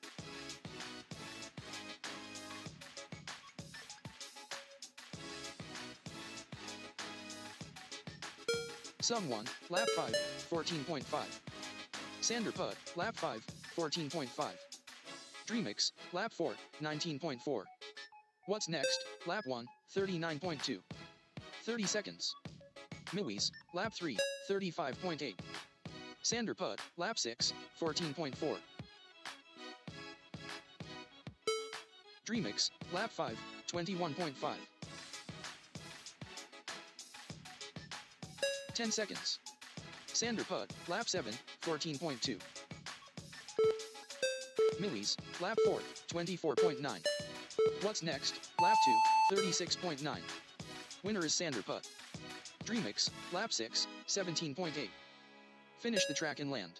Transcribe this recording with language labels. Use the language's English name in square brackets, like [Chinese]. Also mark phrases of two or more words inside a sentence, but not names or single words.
[English] Sum 1, lap 5, 14.5. Sander Putt, lap 5, 14.5. Dreamix, lap 4, 19.4. What's next? Lap 1, 39.2. 30 seconds. Miwis, lap 3, 35.8. Sander Putt, lap 6, 14.4. Dreamix, lap 5, 21.5. 10 seconds. Sander Putt, lap 7, 14.2. Miwis, lap 4, 24.9. What's next? Lap 2, 36.9. Winner is Sander Putt. Dreamix, lap 6, 17.8. Finish the track and land.